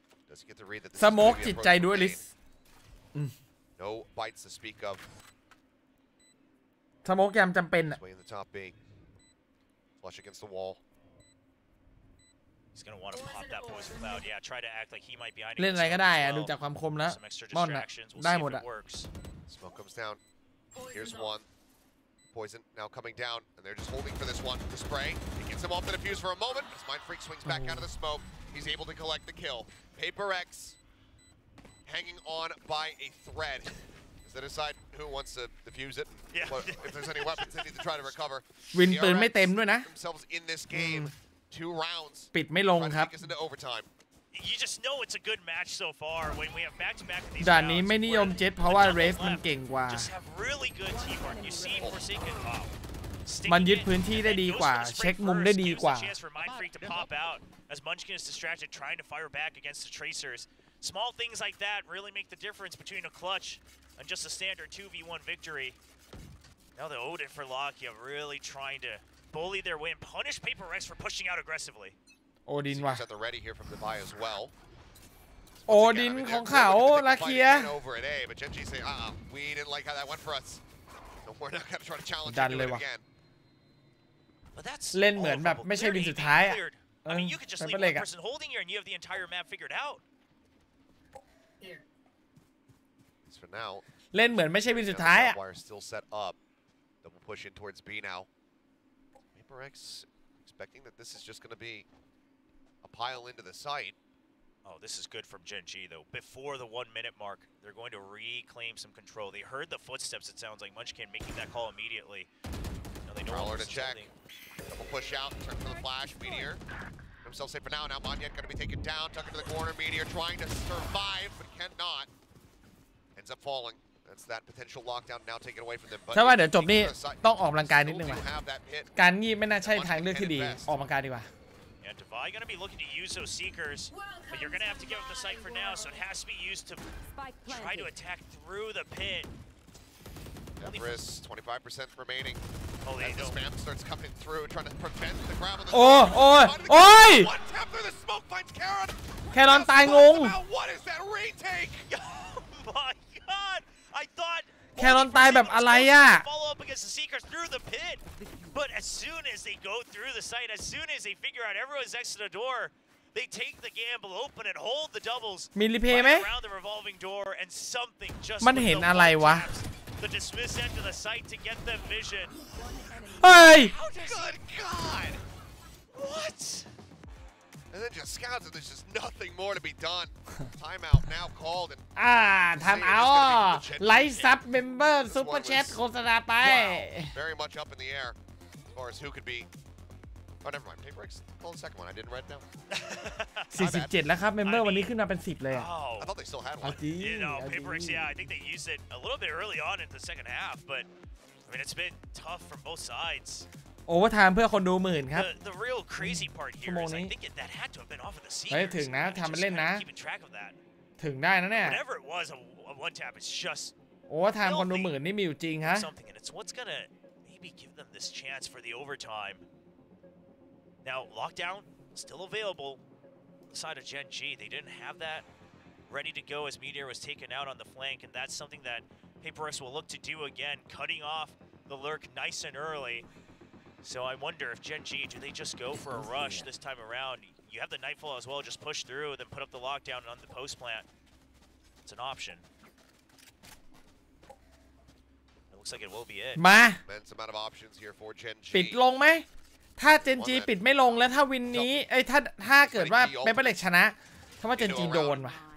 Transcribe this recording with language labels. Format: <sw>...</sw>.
<en>Doesn't get to read that.</en> <th>สโมกจิตใจด้วยลิส</th> <en>No bites to speak of.</en> <th>สโมกยามจำเป็นอะ</th> <en>Way in the top B. Flush against the wall. He's gonna want to pop that poison cloud. Yeah, try to act like he might be behind.</en> <th>เล่นอะไรก็ได้อะดูจากความคมแล้วม่อนอะได้หมดอะ</th> <en>Smoke comes down. Here's one. Poison now coming down, and they're just holding for this one. The spray. He gets him off the defuse for a moment. As Mindfreak swings back out of the smoke, he's able to collect the kill. PRX hanging on by a thread. As they decide who wants to defuse it. Yeah. If there's any weapons, they need to try to recover.</en> <th>วินปืนไม่เต็มด้วยนะ</th> <en>Themselves in this game. 2 rounds.</en> <th>ปิดไม่ลงครับ</th> <en>Into overtime. You just know it's a good match so far when we have back-to-back in these</en> <th>ด่านนี้ไม่นิยมเจ็ตเพราะว่าเรสมันเก่งกว่า</th> <en>Just have really good teamwork. You see Forsaken.</en> <th>มันยึดพื้นที่ได้ดีกว่าเช็คมุมได้ดีกว่า</th> <en>Chance for Mindfreak to pop out as Munchkin is distracted trying to fire back against the Tracers. Small things like that really make the difference between a clutch and just a standard 2v1 victory. Now the Odin for Lockya really trying to bully their way and punish PRX for pushing out aggressively.</en> <th>โอดินว่ะ</th> <en>At the ready here from Dubai as well.</en> <th>โอดินของเขาลาเคีย</th> <en>Over at A, but Gen.G say, we didn't like how that went for us. So we're not gonna try to challenge Done it</en> <th>เลยว่ะ</th> <en>again.</en> <th>เล่นเหมือนแบบไม่ใช่วินสุดท้ายอะ</th> <en>I mean, you could just leave one person holding here and you have the entire map figured out. For now.</en> <th>เล่นเหมือนไม่ใช่วินสุดท้ายอะ</th> <en>Wire still set up. Double push in towards B now. PRX expecting that this is just going to be a pile into the site. Oh, this is good from Gen.G though. Before the 1-minute mark, they're going to reclaim some control. They heard the footsteps, it sounds like. Munchkin making that call immediately. No, they know to check. Double push out, turn for the flash. Meteor. Himself safe for now. Now Monyet going to be taken down. Tuck into the corner. Meteor trying to survive, but cannot. Ends up falling. That's that potential lockdown now taken away from them.</en> <th>ถ้าว่าเดี๋ยวจบนี่ต้องออกกำลังกายนิดนึงว่ะการงีบไม่น่าใช่ทางเลือกที่ดีออกกำลังกายดีกว่า</th> <en>Yeah, Divide going to be looking to use those Seekers, but you're going to have to give up the site for now, so it has to be used to try to attack through the pit. Everest, 25% remaining. Oh, as the spam starts coming through, trying to prevent the grab on the One tap through the smoke finds Karen.</en> <th>แครอนตายงง</th> <en>What is that retake? Oh my god! I thought</en> <th>แครอนตายแบบอะไรอะ</th> <en>follow up against the Seekers through the pit, but as soon as they go through the site, as soon as they figure out everyone's next to the door, they take the gamble, open and hold the doubles</en> <th>มีรีเพย์ไหม</th> <en>around the revolving door, and something just</en> <th>มันเห็นอะไรวะ</th> <en>the dismiss end to the site to get them vision.</en> <th>เฮ้ย</th> <en>Good God! What? And then just scouts, and there's just nothing more to be done. Timeout now called. And</en> <th>time out ไลฟ์ซับเมมเบอร์ซุปเปอร์แชทโฆษณาไป</th> <en>very much up in the air as far as who could be. Oh, never mind. PRX called the second one. I didn't write it down.</en> <th>47 แล้วครับเมมเบอร์วันนี้ขึ้นมาเป็น10เลยอ่ะ</th> <en>I thought they still had one. You know, PRX, yeah, I think they used it a little bit early on in the second half, but I mean, it's been tough from both sides.</en> <th>โอเวอร์ไทม์เพื่อคนดู10,000ครับ</th> <en>The real crazy part here is I think that had to have been off of the Seekers.</en> <th>เฮ้ยถึงนะทำมันเล่นนะ</th> <en>Keeping track of that.</en> <th>ถึงได้นะเนี่ย</th> <en>Whatever it was, a one tap is just</en> <th>โอเวอร์ไทม์คนดู10,000นี่มีอยู่จริงฮะ</th> <en>something, and it's what's gonna maybe give them this chance for the overtime. Now, lockdown still available on the side of Gen.G. They didn't have that ready to go as Meteor was taken out on the flank, and that's something that PRX will look to do again, cutting off the lurk nice and early. So I wonder if Gen.G, do they just go for a rush this time around? You have the Nightfall as well, just push through, then put up the lockdown on the post plant. It's an option. It looks like it will be it.</en> <th>มา</th> <en>Immense amount of options here for Gen.G.</en> <th>ปิดลงไหมถ้า Gen.G ปิดไม่ลงแล้วถ้าวินนี้ถ้าเกิดว่าเปเปอร์เล็กชนะถ้าว่า Gen.G โดนว่ะ</th>